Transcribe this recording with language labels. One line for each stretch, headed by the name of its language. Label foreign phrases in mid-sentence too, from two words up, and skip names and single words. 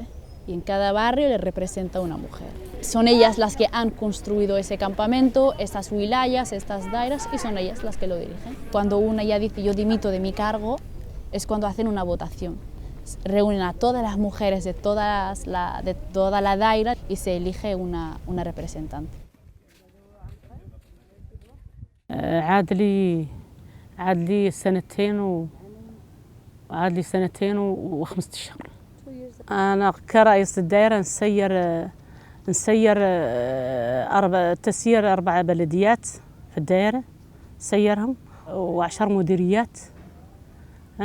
Spanish: Y en cada barrio le representa una mujer. Son ellas las que han construido ese campamento, estas wilayas, estas dairas, y son ellas las que lo dirigen. Cuando una ya dice yo dimito de mi cargo, es cuando hacen una votación. Reúnen a todas las mujeres de toda la daira y se elige una representante.
Hassaniyya: عاد لي سنتين وخمسة أشهر. أنا كرئيس الدائرة نسير تسيير 4 بلديات في الدائرة سيرهم و10 مديريات، فهمت؟